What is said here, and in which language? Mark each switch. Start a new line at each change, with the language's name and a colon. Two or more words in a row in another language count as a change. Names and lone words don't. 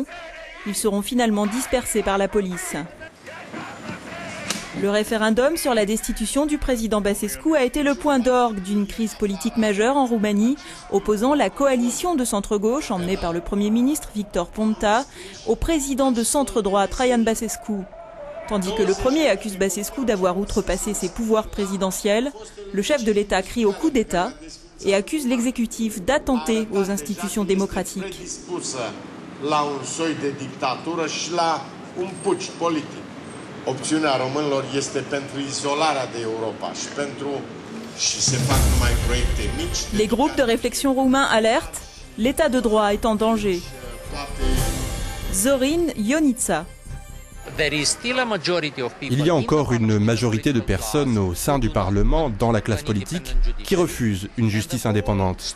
French: Ils seront finalement dispersés par la police. Le référendum sur la destitution du président Băsescu a été le point d'orgue d'une crise politique majeure en Roumanie, opposant la coalition de centre-gauche emmenée par le Premier ministre Victor Ponta au président de centre-droit Traian Băsescu. Tandis que le premier accuse Băsescu d'avoir outrepassé ses pouvoirs présidentiels, le chef de l'État crie au coup d'État et accuse l'exécutif d'attenter aux institutions démocratiques.
Romanian: Opțiunea românilor este pentru izolarea de Europa și se fac numai proiecte mici.
French: Les groupes de réflexion roumains alertent, l'état de droit est en danger. Zorin Ionita. Il y a encore une majorité de personnes au sein du Parlement, dans la classe politique, qui refusent une justice indépendante.